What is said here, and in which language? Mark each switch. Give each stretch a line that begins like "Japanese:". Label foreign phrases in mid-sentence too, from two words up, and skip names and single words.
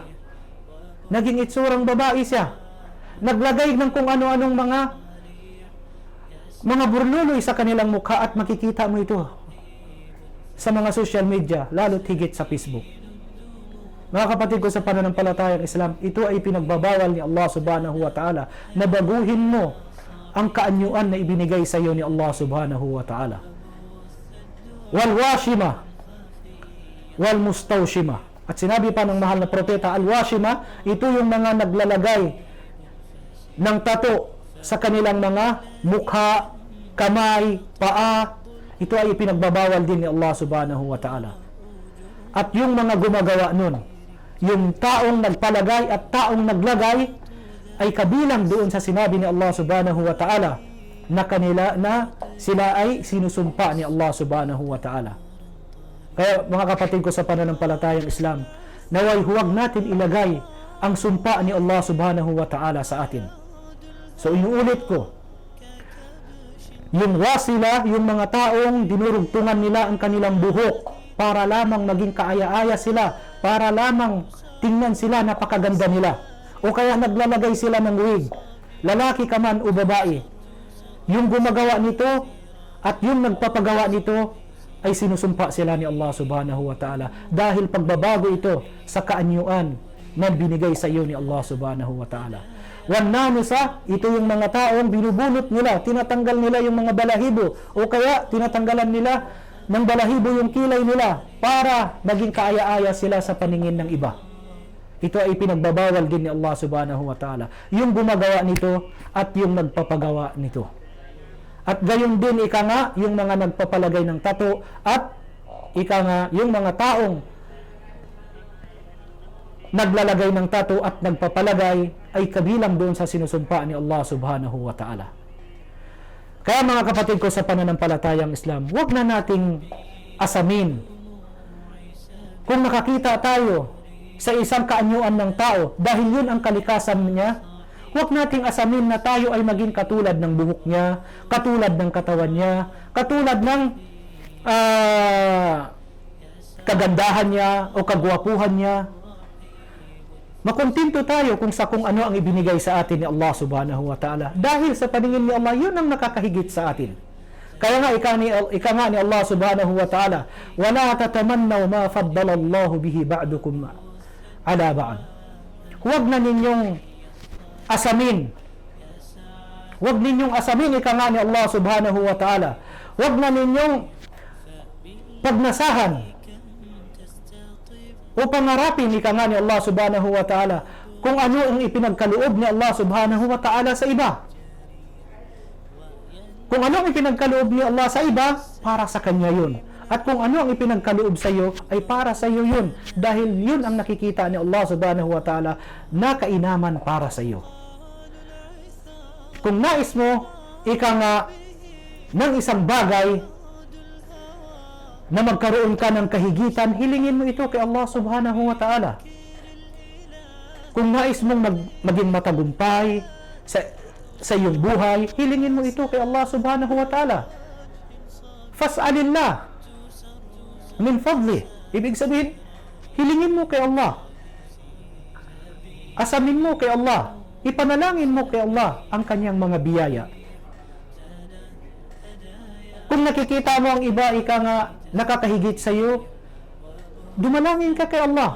Filipino: Naging itsurang babae siya. Naglagay ng kung ano-anong mga burluloy sa kanilang mukha, at makikita mo ito sa mga social media, lalo't higit sa Facebook. Mga kapatid ko sa pananampalatayang Islam, ito ay pinagbabawal ni Allah
Arabic: سبحانه وتعالى
Filipino: na baguhin mo ang kaanyuan na ibinigay sa iyo ni Allah
Arabic: سبحانه وتعالى. والواشمة والمستوشمة.
Filipino: At sinabi pa ng mahal na propeta,
Arabic: الواشمة,
Filipino: ito yung mga naglalagay ng tato sa kanilang mga mukha, kamay, paa. Ito ay pinagbabawal din ni Allah
Arabic: سبحانه وتعالى.
Filipino: At yung mga gumagawa nun, yung taong nagpalagay at taong naglagay, ay kabilang doon sa sinabi ni Allah
Arabic: سبحانه وتعالى
Filipino: na sila ay sinusumpa ni Allah
Arabic: سبحانه وتعالى.
Filipino: Kaya mga kapatid ko sa pananampalatayang Islam, naway huwag natin ilagay ang sumpa ni Allah
Arabic: سبحانه وتعالى
Filipino: sa atin. So inuulit ko, yung wasila, yung mga taong dinurugtungan nila ang kanilang buhok para lamang maging kaaya-aya sila, para lamang tingnan sila napakaganda nila, o kaya naglalagay sila ng wig lalaki ka man o babae, yung gumagawa nito at yung nagpapagawa nito ay sinusumpa sila ni Allah
Arabic: سبحانه وتعالى
Filipino: dahil pagbabago ito sa kaanyuan na binigay sa iyo ni Allah
Arabic: سبحانه وتعالى.
Filipino: Wannanusa, ito yung mga taong binubunot nila, tinatanggal nila yung mga balahibo o kaya tinatanggalan nila ng balahibo yung kilay nila para maging kaaya-aya sila sa paningin ng iba. Ito ay pinagbabawal din ni Allah
Arabic: سبحانه وتعالى,
Filipino: yung gumagawa nito at yung nagpapagawa nito. At gayon din ika nga yung mga nagpapalagay ng tato at ika nga yung mga taong naglalagay ng tato at nagpapalagay ay kabilang doon sa sinusumpa ni Allah
Arabic: سبحانه وتعالى.
Filipino: Kaya mga kapatid ko sa pananampalatayang Islam, huwag na nating asamin. Kung nakakita tayo sa isang kaanyuan ng tao dahil yun ang kalikasan niya, huwag nating asamin na tayo ay maging katulad ng buhok niya, katulad ng katawan niya, katulad ng kagandahan niya o kagwapuhan niya. Makontento tayo kung ano ang ibinigay sa atin ni Allah
Arabic: سبحانه وتعالى.
Filipino: Dahil sa paningin ni Allah, yun ang nakakahigit sa atin. Kaya nga, ika nga ni Allah
Arabic: سبحانه وتعالى, وَلَا تَتَمَنَّوْا مَا فَضَّلَ اللَّهُ بِهِ بَعْدُكُمْ عَلَى بَعْضٍ.
Filipino: Huwag na ninyong asamin. Huwag ninyong asamin, ika nga ni Allah
Arabic: سبحانه وتعالى.
Filipino: Huwag na ninyong pagnasahan o pangarapin, ika nga ni Allah
Arabic: سبحانه وتعالى,
Filipino: kung ano ang ipinagkaloob ni Allah
Arabic: سبحانه وتعالى
Filipino: sa iba. Kung ano ang ipinagkaloob ni Allah sa iba, para sa Kanya yun. At kung ano ang ipinagkaloob sa iyo, ay para sa iyo yun. Dahil yun ang nakikita ni Allah
Arabic: سبحانه وتعالى
Filipino: na kainaman para sa iyo. Kung nais mo, ika nga, ng isang bagay na magkaroon ka ng kahigitan, hilingin mo ito kay Allah
Arabic: سبحانه وتعالى.
Filipino: Kung nais mong maging matagumpay sa iyong buhay, hilingin mo ito kay Allah
Arabic: سبحانه وتعالى. فاسألوا الله من فضله.
Filipino: Ibig sabihin, hilingin mo kay Allah. Asamin mo kay Allah. Ipanalangin mo kay Allah ang kanyang mga biyaya. Kung nakikita mo ang iba, ika nga, nakakahigit sa iyo, dumalangin ka kay Allah.